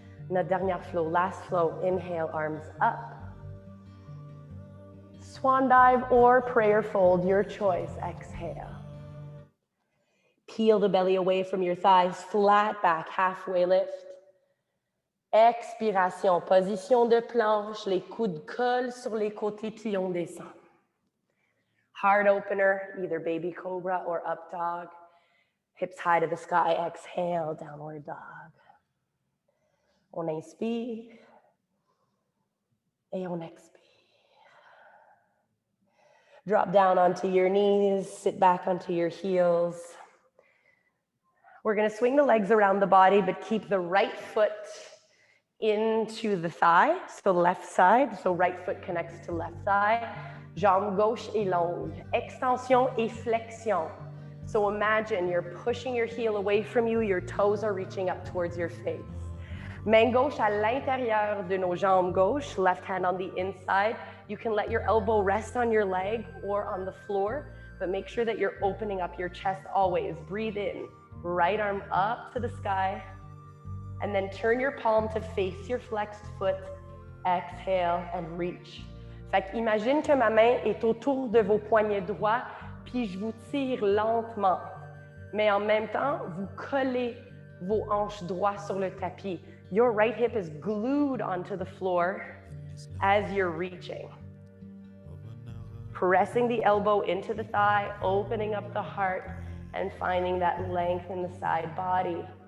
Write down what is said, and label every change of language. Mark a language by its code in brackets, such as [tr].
[fr] Notre dernière [en] flow, last flow, inhale, arms up. Swan dive or prayer fold, your choice, exhale. Peel the belly away from your thighs, flat back, halfway lift. [fr] Expiration, position de planche, les coudes collent sur les côtés, puis on descend. [en] Heart opener, either baby cobra or up dog. Hips high to the sky, exhale, downward dog. [fr] On inspire, et on expire. [en] Drop down onto your knees, sit back onto your heels. We're gonna swing the legs around the body, but keep the right foot into the thigh, so left side, so right foot connects to left thigh. [fr] Jambe gauche est longue, extension et flexion. [en] So imagine you're pushing your heel away from you, your toes are reaching up towards your face. [fr] Main gauche à l'intérieur de nos jambes gauche, [en] left hand on the inside. You can let your elbow rest on your leg or on the floor, but make sure that you're opening up your chest always. Breathe in, right arm up to the sky, and then turn your palm to face your flexed foot. Exhale and reach. [fr] Fait qu'imagine que ma main est autour de vos poignets droits, puis je vous tire lentement. Mais en même temps, vous collez vos hanches droits sur le tapis. [en] Your right hip is glued onto the floor as you're reaching. Pressing the elbow into the thigh, opening up the heart, and finding that length in the side body.